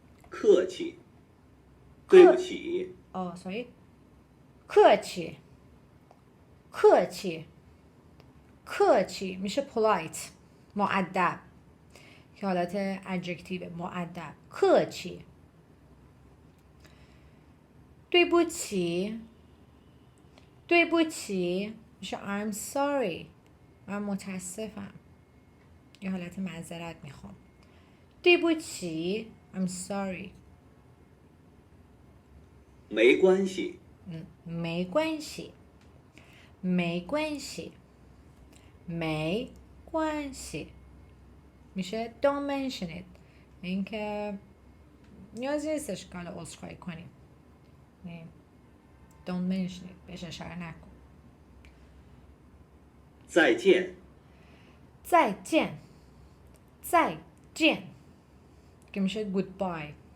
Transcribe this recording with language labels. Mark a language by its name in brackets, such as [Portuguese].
[Chinese] 客气，对不起， [English] sorry. [Chinese] 客气客气客气 [Persian] میشه polite مؤدب که حالت ادجکتیو مؤدب. [Chinese] 客气对不起对不起 [Persian] میشه [English] I'm sorry [Persian] من متاسفم. یه حالت معذرت میخوام. [Chinese] 对不起 [English] I'm sorry. [Chinese] 没关系，没关系没关系没关系 [Persian] میشه [English] don't mention it. [Persian] اینکه نیازی نیستش که حالا عذرخواهی کنیم. [English] don't mention it [Persian] بهش اشاره نکن. [Chinese] 再见，再见再见 [Persian] که میشه [Chinese] goodbye.